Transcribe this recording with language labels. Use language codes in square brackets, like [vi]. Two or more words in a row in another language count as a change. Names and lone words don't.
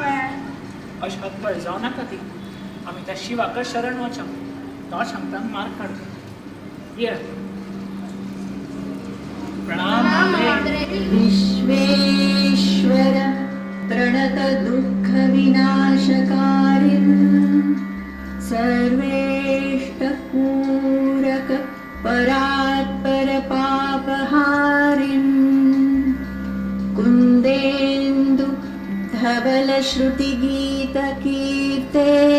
[kok] अशें हतबळ जावं नाका ती आमी त्या शिवाक शरण वचूं तो सांगता मार काडचो ये प्रणाम [sa] विश्वेश्वर प्रणत दुःख विनाशकारिन् सर्वेष्ट पूरक परात्पर पापहारिन् कुन्देन्दु धवल श्रुति गीत कीर्ते